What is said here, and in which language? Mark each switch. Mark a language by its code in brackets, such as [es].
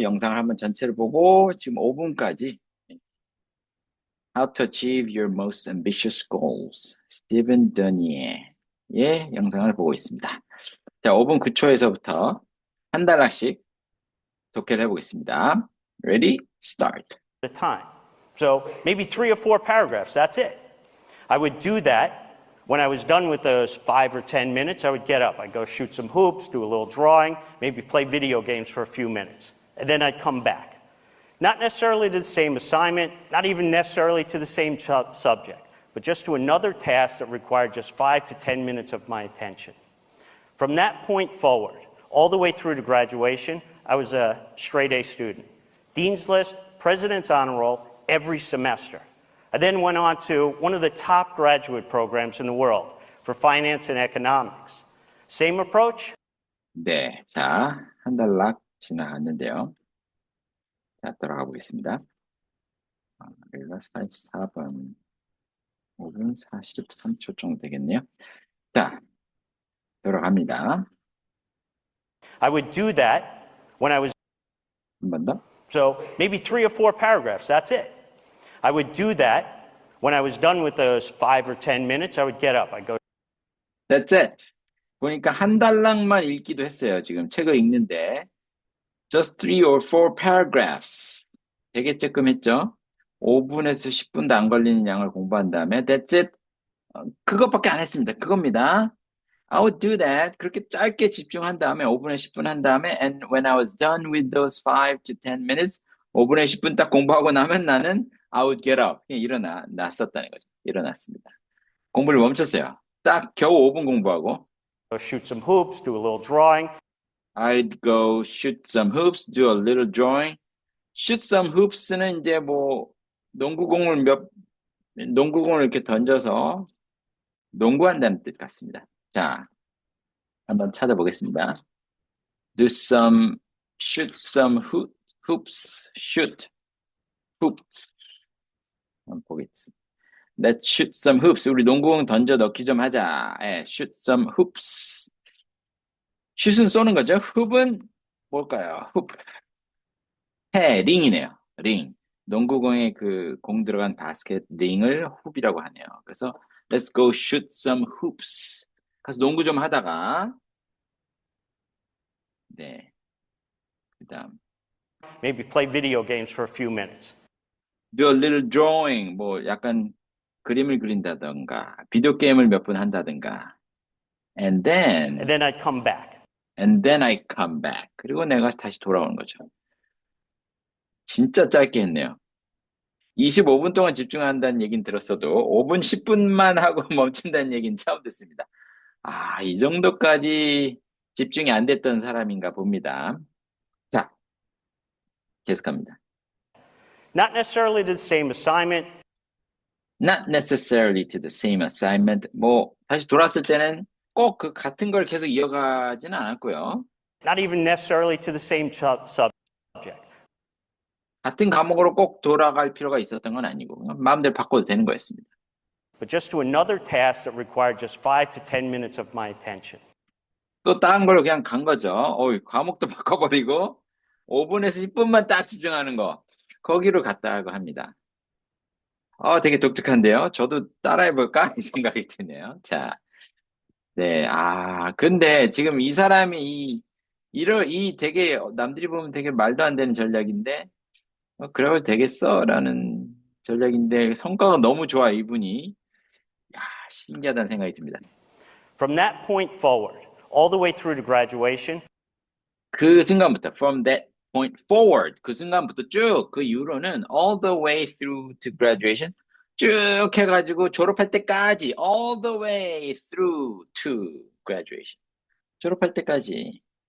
[ko] 영상을 한번 전체를 보고 지금 5분까지 [en] How to Achieve Your Most Ambitious Goals [ko] 스티븐 더니의 영상을 보고 있습니다. 자, 5분 9초에서부터 한 단락씩 독해를 해보겠습니다. [en] Ready? Start. At a time. So maybe 3 or 4 paragraphs, that's it. I would do that. When I was done with those 5 or 10 minutes, I would get up. I'd go shoot some hoops, do a little drawing, maybe play video games for a few minutes. And then I'd come back. Not necessarily to the same assignment, not even necessarily to the same subject, but just to another task that required just 5 to 10 minutes of my attention. From that point forward, all the way through to graduation, I was a straight A student. Dean's List, President's Honor Roll, every semester. I then went on to one of the top graduate programs in the world for finance and economics. Same approach? [ko] 네, 자, 한 단락 지나갔는데요. 자, 돌아가 보겠습니다. 우리가 44번, 5분 43초 정도 되겠네요. 자, 돌아갑니다. [en] I would do that when I was [ko] 한 번 더. [en] So maybe 3 or 4 paragraphs, that's it. I would do that. When I was done with those 5 or 10 minutes, I would get up. I'd go. That's it. [ko] 보니까 한 단락만 읽기도 했어요. 지금 책을 읽는데. [en] Just 3 or 4 paragraphs. [ko] 되게 조금 했죠? 5분에서 10분도 안 걸리는 양을 공부한 다음에 [en] That's it. [ko] 그것밖에 안 했습니다. 그겁니다. [en] I would do that. [ko] 그렇게 짧게 집중한 다음에 5분에 10분 한 다음에 [en] And when I was done with those 5 to 10 minutes [ko] 5분에 10분 딱 공부하고 나면 나는 [en] I would get up. [ko] 일어났었다는 거죠. 일어났습니다. 공부를 멈췄어요. 딱 겨우 5분 공부하고 [en] Go shoot some hoops, do a little drawing. I'd go shoot some hoops, do a little drawing. Shoot some hoops [ko] 는 이제 뭐 농구공을 이렇게 던져서 농구한다는 뜻 같습니다. 자, 한번 찾아보겠습니다. [en] shoot some hoops, shoot, hoop. [ko] 한번 보겠습니다. [en] Let's shoot some hoops. [ko] 우리 농구공 던져 넣기 좀 하자. 예, [en] shoot some hoops. [ko] 슛은 쏘는 거죠. 훅은 뭘까요? 훅. 링이네요. 링. 농구공에 그 공 들어간 바스켓 링을 훅이라고 하네요. 그래서 [en] let's go shoot some hoops. [ko] 가서 농구 좀 하다가 네. 그다음 [en] Maybe play video games for a few minutes. do a little drawing. [ko] 뭐 약간 그림을 그린다던가 비디오 게임을 몇 분 한다든가 [en] and then I'd come back. And then I come back. [ko] 그리고 내가 다시 돌아오는 거죠. 진짜 짧게 했네요. 25분 동안 집중한다는 얘기는 들었어도 5분, 10분만 하고 멈춘다는 얘기는 처음 듣습니다. 아, 이 정도까지 집중이 안 됐던 사람인가 봅니다. 자, 계속합니다. [en] Not necessarily to the same assignment. Not necessarily to the same assignment. [ko] 뭐 다시 돌아왔을 때는 꼭 그 같은 걸 계속 이어가지는 않았고요. [en] Not even necessarily to the same subject. [ko] 같은 과목으로 꼭 돌아갈 필요가 있었던 건 아니고 마음대로 바꿔도 되는 거였습니다. [en] But just to another task that required just 5 to 10 minutes of my attention. [ko] 또 다른 걸로 그냥 간 거죠. 과목도 바꿔버리고 5분에서 10분만 딱 집중하는 거. 거기로 갔다고 합니다. 되게 독특한데요. 저도 따라해볼까? 이 생각이 드네요. 자, 네, 근데 지금 이 사람이 이 되게 남들이 보면 되게 말도 안 되는 전략인데 그래도 되겠어? 라는 전략인데 성과가 너무 좋아 이분이. 야, 신기하다는 생각이 듭니다. [en] From that point forward, all the way through to graduation. [ko] 그 순간부터 [en] from that point forward [ko] 그 순간부터 쭉 그 이후로는 [en] all the way through to graduation [ko] 쭉 해가지고 졸업할 때까지 all the way through to graduation 졸업할 때까지